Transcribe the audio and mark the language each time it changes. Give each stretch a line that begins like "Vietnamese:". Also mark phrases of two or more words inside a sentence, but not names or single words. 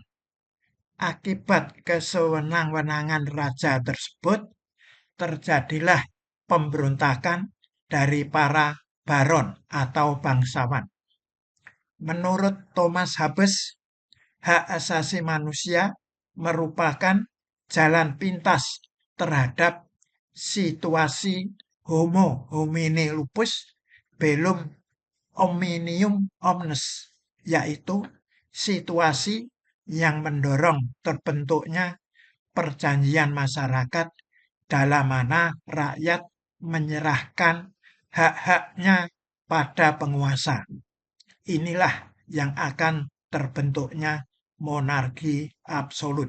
Indonesian: Akibat kesewenang-wenangan raja tersebut, terjadilah pemberontakan dari para baron atau bangsawan. Menurut Thomas Hobbes, hak asasi manusia merupakan jalan pintas terhadap situasi
Latin: homo homini lupus bellum omnium omnes,
Indonesian: yaitu situasi yang mendorong terbentuknya perjanjian masyarakat dalam mana rakyat menyerahkan hak-haknya pada penguasa. Inilah yang akan terbentuknya monarki absolut.